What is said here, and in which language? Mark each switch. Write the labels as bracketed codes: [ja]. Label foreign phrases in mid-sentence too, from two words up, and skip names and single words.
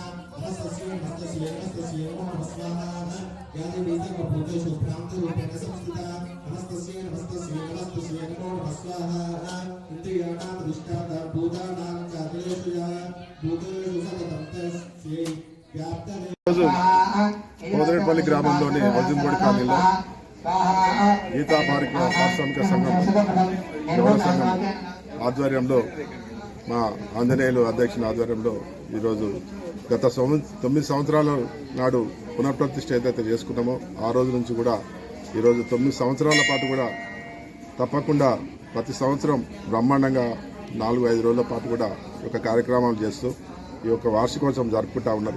[sa] नमस्तस्यै नमो नमः स्वाहा. या देवी सर्वभूतेषु भ्रान्तरूपेण संस्थिता. नमस्तस्यै नमो नमः स्वाहा. इन्द्रियाणाम् अधिष्ठाता भूतानां चातुर्षु या भूतेषु सततं तस्यै [te] ఈరోజు పోతిరెడ్డిపల్లి గ్రామంలోని హౌసింగ్ బోర్డు కాలనీలో గీతా పారిశ్రామిక సంఘం యువన సంఘం ఆధ్వర్యంలో మా ఆంజనేయులు అధ్యక్షుని ఆధ్వర్యంలో ఈరోజు గత 9 సంవత్సరాల నాడు పునఃప్రతిష్ఠ ఏదైతే చేసుకున్నామో ఆ రోజు నుంచి కూడా ఈరోజు 9 సంవత్సరాల పాటు కూడా తప్పకుండా ప్రతి సంవత్సరం బ్రహ్మాండంగా 4-5 రోజుల పాటు కూడా ఈ యొక్క కార్యక్రమాలు చేస్తూ ఈ యొక్క వార్షికోత్సవం జరుపుకుంటా ఉన్నారు.